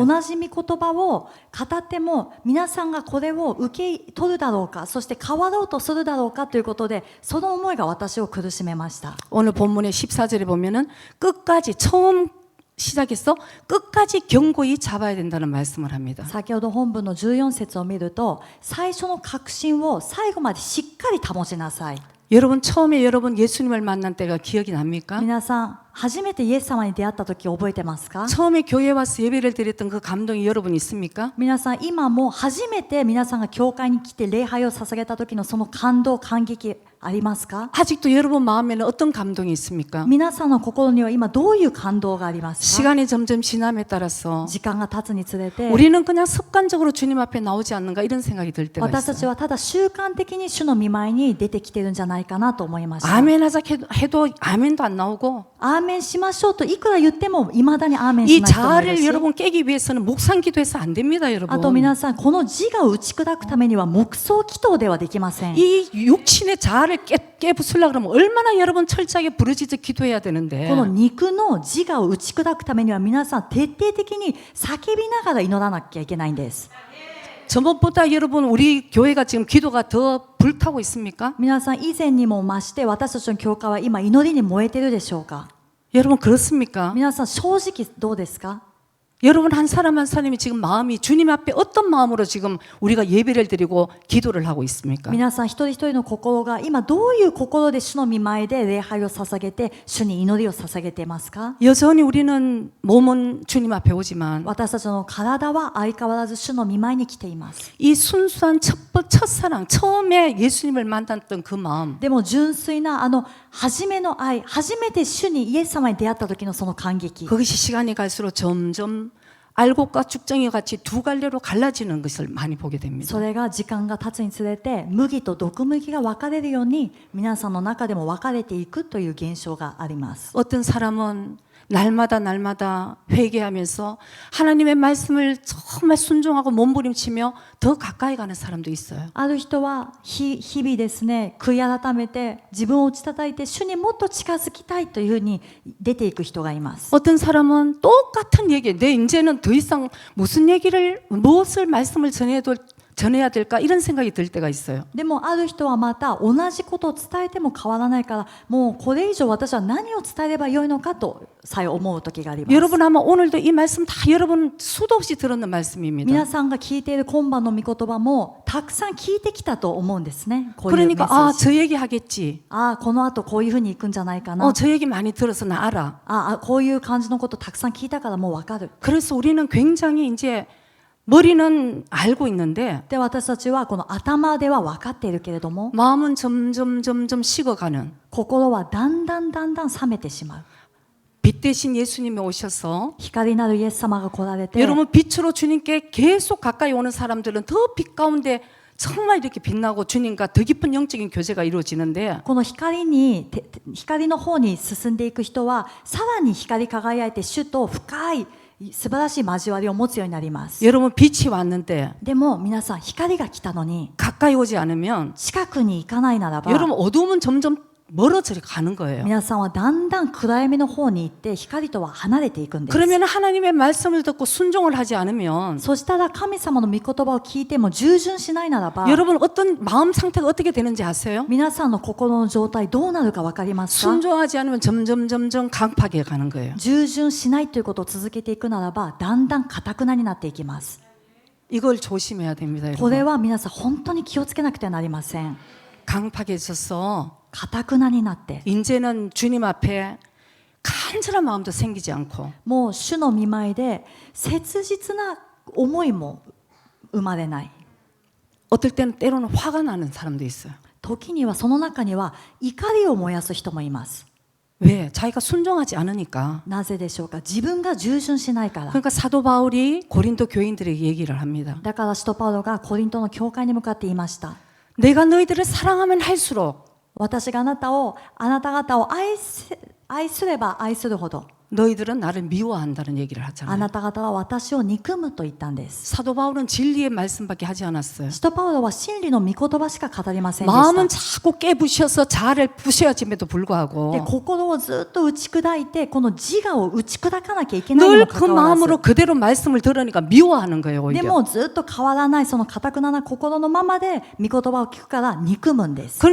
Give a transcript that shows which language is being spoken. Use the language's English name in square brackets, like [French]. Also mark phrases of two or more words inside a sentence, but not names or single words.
[Japanese] 同じ御言葉を語っても皆さんがこれを受け取るだろうか、そして変わろうとするだろうかということで、その思いが私を苦しめました。 [Korean] 오늘 본문의 14절에 보면은 끝까지 처음 시작해서 끝까지 견고히 잡아야 된다는 말씀을 합니다. [Japanese] 先ほど本文の14節を見ると、最初の確信を最後までしっかり保ちなさい。 [Korean] 여러분 처음에 여러분 예수님을 만난 때가 기억이 납니까? [Japanese] 皆さん初めてイエス様に出会った時覚えてますか？ [Korean] 처음에 교회 와서 예배를 드렸던 그 감동이 여러분 있습니까? [Japanese] 皆さん今も初めて皆さんが教会に来て礼拝を捧げた時のその感動感激ありますか？ [Korean] 아직도 여러분 마음에는 어떤 감동이 있습니까? [Japanese] 皆さんの心には今どういう感動がありますか？ [Korean] 시간이 점점 지남에 따라서 [Japanese] 時間が経つにつれて [Korean] 우리는 그냥 습관적으로 주님 앞에 나오지 않는가 이런 생각이 들 때가 [Japanese] 私たち [Korean] 있어요. [Japanese] はただ習慣的に主の御前に出てきてるんじゃないかなと思いました。 [Korean] 아멘 하자 해도 아멘도 안 나오고 [Japanese] アーメンしましょうといくら言ってもいまだにアーメン [Korean] 이 [Japanese] しない人もいる [Korean] 자아를 [Japanese] し、 [Korean] 여러분 깨기 위해서는 묵상 기도해서 안 됩니다, [Japanese] あと [Korean] 여러분. [Japanese] 皆さんこの自我を打ち砕くためには黙想祈祷ではできません。 [Korean] 이 육신의 자아를 깨부수려고 그러면 얼마나 여러분 철저하게 부르짖어 기도해야 되는데 [Japanese] この肉の自我を打ち砕くためには皆さん徹底的に叫びながら祈らなきゃいけないんです。 [Korean] 전번보다 여러분 우리 교회가 지금 기도가 더 불타고 있습니까? [Japanese] 皆さん以前にも増して私たちの教会は今祈りに燃えてるでしょうか？ [Korean] 여러분 그렇습니까? [Japanese] 皆さん正直どうですか？ [Korean] 여러분 한 사람 한 사람이 지금 마음이 주님 앞에 어떤 마음으로 지금 우리가 예배를 드리고 기도를 하고 있습니까? [Japanese] 皆さん一人一人の心が今どういう心で主の御前で礼拝を捧げて主に祈りを捧げていますか？ [Korean] 여전히 우리는 몸은 주님 앞에 오지만 [Japanese] 私たちの体は相変わらず主の御前に来ています。 [Korean] 이 순수한 첫사랑 처음에 예수님을 만났던 그 마음 [Japanese] でも純粋な初めの愛、初めて主にイエス様に出会った時のその感激、 [Korean] 그것이 시간이 갈수록 점점 알곡과 죽정이 같이 두 갈래로 갈라지는 것을 많이 보게 됩니다. [Japanese] それが時間が経つにつれて麦と毒麦が分かれるように皆さんの中でも分かれていくという現象があります。 [Korean] 어떤 사람은 날마다 회개하면서 하나님의 말씀을 정말 순종하고 몸부림치며 더 가까이 가는 사람도 있어요. [Japanese] ある人は日々ですね、悔い改めて自分を打ち叩いて主にもっと近づきたいというふうに出ていく人がいます。 [Korean] 어떤 사람은 똑같은 얘기, 내 이제는 더 이상 무엇을 말씀을 전해야 될까 이런 생각이 들 때가 있어요. [Japanese] でもある人はまた同じことを伝えても変わらないからもうこれ以上私は何を伝えればよいのかとさえ思う時があります。 [Korean] 여러분 아마 오늘도 이 말씀 다 여러분 수도 없이 들었는 말씀입니다. [Japanese] 皆さんが聞いている今晩の御言葉もたくさん聞いてきたと思うんですね。こういうメッセ [Korean] 그러니까 [Japanese] ージ。 [Korean] 저 얘기 하겠지. [Japanese] この後こういうふうに行くんじゃないかな。 [Korean] 저 얘기 많이 들어서 나 알아. [Japanese] こういう感じのことたくさん聞いたからもうわかる。 [Korean] 그래서 우리는 굉장히 이제 머리는 알고 있는데 [Japanese] で私たちはこの頭では分かっているけれども [Korean] 마음은 점점 식어가는 [Japanese] 心はだんだん冷めてしまう。 [Korean] 빛 대신 예수님이 오셔서 [Japanese] 光なるイエス様が来られて [Korean] 여러분 빛으로 주님께 계속 가까이 오는 사람들은 더 빛 가운데 정말 이렇게 빛나고 주님과 더 깊은 영적인 교제가 이루어지는데 [Japanese] この光の方に進んでいく人はさらに光り輝いて主と深い素晴らしい交わりを持つようになります。 [Korean] 여러분 빛이 왔는데 [Japanese] でも皆さん光が来たのに [Korean] 가까이 오지 않으면 [Japanese] 近くに行かないならば [Korean] 여러분 어두움은 점점 멀어져 가는 거예요. [Japanese] 皆さんはだんだん暗闇の方に行って光とは離れていくんです。 [Korean] 그러면 하나님의 말씀을 듣고 순종을 하지 않으면 [Japanese] そしたら神様の御言葉を聞いても従順しないならば [Korean] 여러분 어떤 마음 상태가 어떻게 되는지 아세요? [Japanese] 皆さんの心の状態どうなるか分かりますか？ [Korean] 순종하지 않으면 점점 강팍해 가는 거예요. [Japanese] 従順しないということを続けていくならばだんだん堅くなになっていきます。 [Korean] 이걸 조심해야 됩니다. [Japanese] これ [Korean] 여러분. [Japanese] は皆さん本当に気をつけなくてはなりません。 [Korean] 강팍해져서 [Japanese] 堅くなになって [Korean] 이제는 주님 앞에 간절한 마음도 생기지 않고 [Japanese] もう主の御前で切実な思いも生まれない。 [Korean] 어떨 때는 때로는 화가 나는 사람도 있어요. [Japanese] 時にはその中には怒りを燃やす人もいます。 [Korean] 왜? 자기가 순종하지 않으니까. [Japanese] なぜでしょうか？自分が従順しないから。 [Korean] 그러니까 사도 바울이 고린도 교인들에게 얘기를 합니다. [Japanese] だから使徒パウロがコリントの教会に向かって言いました。 [Korean] 내가 너희들을 사랑하면 할수록 [Japanese] 私があなた方を愛すれば愛するほど [Korean] 너희들은 나를 미워한다는 얘기를 [Japanese] あ [Korean] 하잖아요. [Japanese] なた方は私を憎むと言ったんです。 [Korean] 사도 바울은 진리의 말씀밖에 하지 않았어요. [Japanese] 使徒パウロは真理の御言葉しか語りませんで [Korean] 마음은 [Japanese] した。 [Korean] 자꾸 깨부셔서 자아를 부셔짐에도 [Japanese] で [Korean] 불구하고 [Japanese] 心をずっと打ち砕いてこの自我を打ち砕かなきゃいけないに [Korean] 늘 [Japanese] も [Korean] 그 [Japanese] かかわら [Korean] 마음으로 [Japanese] ず [Korean] 그대로 말씀을 들으니까 미워하는 거예요. [Japanese] で [Korean] 오히려. [Japanese] もずっと変わらないその堅くなな心のままで御言葉を聞くから憎むんです。